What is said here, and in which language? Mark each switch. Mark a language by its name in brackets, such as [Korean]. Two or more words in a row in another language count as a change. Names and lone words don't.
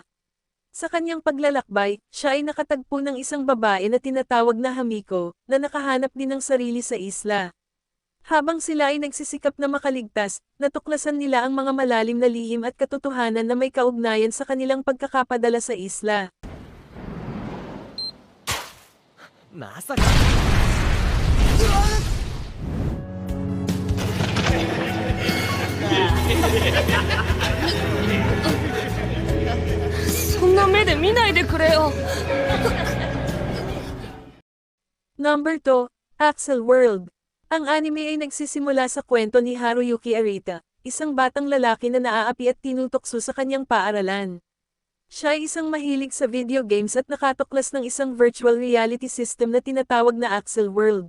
[Filipino] Sa kanyang paglalakbay, siya ay nakatagpo ng isang babae na tinatawag na Hamiko, na nakahanap din ng sarili sa isla. Habang sila ay nagsisikap na makaligtas, natuklasan nila ang mga malalim na lihim at katotohanan na may kaugnayan sa kanilang pagkakapadala sa isla. [Japanese] まさかそんな目で見ないでくれよ。 [English] Number 2, Axel World. [Filipino] Ang anime ay nagsisimula sa kwento ni Haruyuki Arita, isang batang lalaki na naaapi at tinutokso sa kanyang paaralan. Siya ay isang mahilig sa video games at nakatuklas ng isang virtual reality system na tinatawag na Axel World.